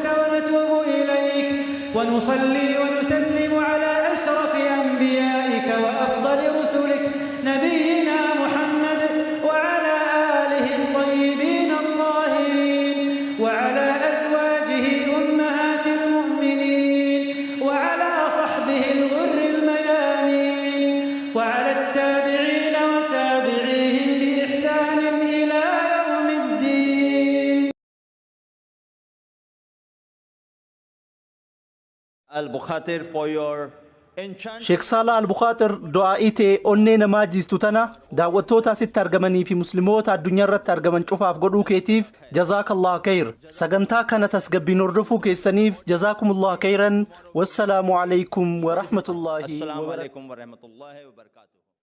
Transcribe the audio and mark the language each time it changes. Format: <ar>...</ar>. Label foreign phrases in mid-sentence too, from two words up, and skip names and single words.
<ar>ونتوب إليك ونصلي ونسلم على أشرف أنبيائك وأفضل رسلك نبينا محمد وعلى آله الطيبين الطاهرين وعلى أزواجه أمهات المؤمنين وعلى صحبه الغر الميامين وعلى التابعين وتابعيهم بإحسان إلى يوم الدين.</ar> <en>Al-Bukhatir for your</en> <om>Sheek Saalaa Albukaatir du'aa'ii ta'e onnee namaa jiistu tana daawwattoota asitti argamanii fi musliimoota addunyaa irratti argaman cufaaf godhuu keetiif</om> <ar>جزاك الله خير.</ar> <om>Sagantaa kana tasgabbiin hordofuu keessaniif</om> <ar>جزاكم الله خيرا. والسلام عليكم ورحمة الله وبركاته.</ar>